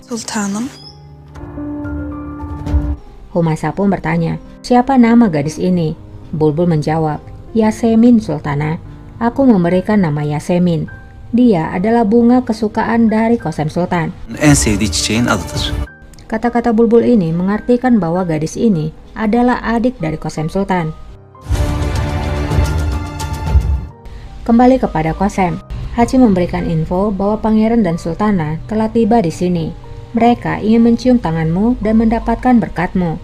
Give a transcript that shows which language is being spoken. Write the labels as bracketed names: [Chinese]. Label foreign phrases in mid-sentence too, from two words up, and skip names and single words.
[Turkish] Sultanım. [Indonesian] Humasa pun bertanya, "Siapa nama gadis ini?" Bulbul menjawab, "Yasemin, Sultana. Aku memberikan nama Yasemin. Dia adalah bunga kesukaan dari Qasem Sultan." [Turkish] En sevdiği çiçeğin adıdır. [Indonesian] Kata-kata Bulbul ini mengartikan bahwa gadis ini adalah adik dari Qasem Sultan. Kembali kepada Qasem, Haji memberikan info bahwa pangeran dan sultana telah tiba di sini. Mereka ingin mencium tanganmu dan mendapatkan berkatmu.